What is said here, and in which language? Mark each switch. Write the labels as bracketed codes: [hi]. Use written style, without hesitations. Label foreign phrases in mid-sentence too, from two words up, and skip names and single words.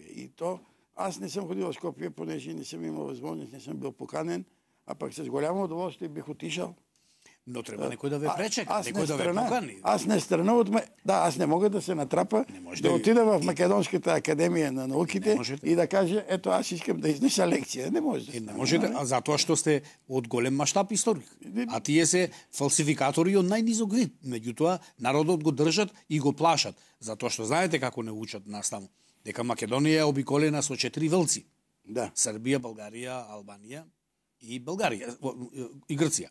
[bg] И то аз не съм ходил в Скопие, понеже не съм имал възможност, не съм бил поканен, а пък с голямо удоволствие бих отишъл. [mk] Но трябва некој да ве пречека, некој да ве покани. [bg] Аз не страна от аз не мога да се натрапа да отида в Македонската академия на науките и да кажа, ето аз искам да изнеса лекција. Не може. [mk] Не можете, затоа што сте од голем маштаб историк. А тие се фалсификатори од најнизок вид. Меѓутоа народот го држат и го плашат, затоа што знаете како не учат наставно. Дека Македонија е обиколена со 4 вълци. Да. Србија, Българија, Албанија и Българија и Грција.